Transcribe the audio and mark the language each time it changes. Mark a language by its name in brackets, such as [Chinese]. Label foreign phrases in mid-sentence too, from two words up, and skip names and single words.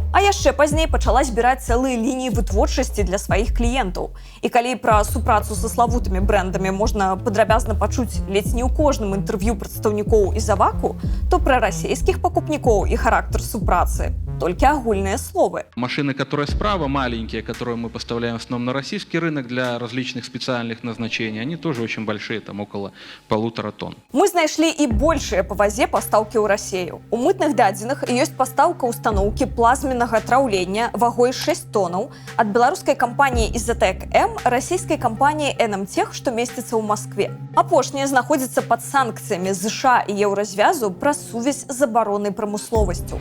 [Belarusian] А яшчэ пазней пачала збіраць цэлыя лініі вытворчасці для сваіх кліентаў. І калі пра супрацу са славутымі брэндамі можна падрабязна пачуць ледзь не ў кожным інтэрв'ю прадстаўнікоў Ізаваку, то пра расійскіх пакупнікоў і характар супрацы только агульные словы. [Russian] Машины, которые справа, маленькие, которые мы поставляем в основном на российский рынок для различных специальных назначений, они тоже очень большие, там около 1,5 тонн. [Belarusian] Мы знайшлі і большыя па вазе пастаўкі ў Расею. У мытных дадзеных ёсць пастаўка установкі плазменнага траўлення вагой 6 тоннаў ад беларускай кампаніі Изотек М, расійскай кампаніі NMTech, што месціцца ў Маскве. Апошняя знаходзіцца пад санкцыямі США і еўразвязу праз сувязь з абароннай прамысловасцю.